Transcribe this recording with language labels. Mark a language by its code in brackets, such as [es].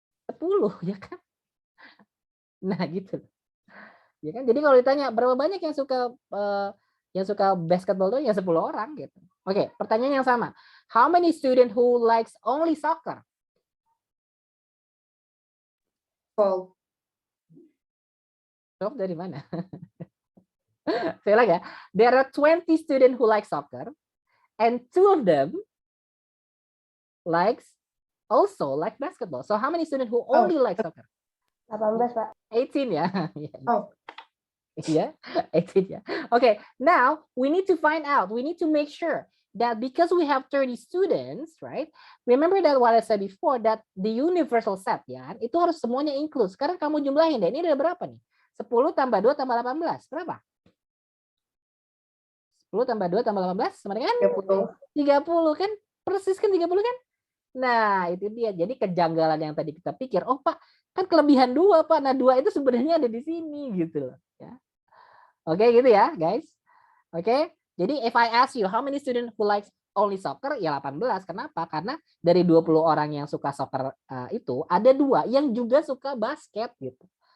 [id] 10 ya kan? Nah gitu. Ya kan? Jadi kalau ditanya berapa banyak yang suka basketball doang ya 10 orang gitu. Oke, pertanyaan yang sama. [en] How many student who likes only soccer? 12. [id] 12 dari mana? Saya lagi ya. [en] There are 20 students who like soccer and 2 of them also like basketball. So how many students who only like soccer? [id] 18, Pak. 18 ya. Oh. Yeah, 18 ya. [en] Okay, now we need to find out. We need to make sure that because we have 30 students, right? Remember that what I said before that the universal set ya, [id] itu harus semuanya include. Sekarang kamu jumlahin deh. Ini ada berapa nih? 10 tambah 2 tambah 18. Berapa? 10 tambah 2 tambah 18 sama dengan 30 kan? Persis kan 30 kan? Nah, itu dia. Jadi kejanggalan yang tadi kita pikir, oh Pak, kan kelebihan 2 Pak. Nah, 2 itu sebenarnya ada di sini gitu loh, ya. Oke, gitu ya, guys. Oke. [en] Jadi if I ask you how many student who likes only soccer, ya 18. [id] Kenapa? Karena dari 20 orang yang suka soccer itu ada 2 yang juga suka basket gitu.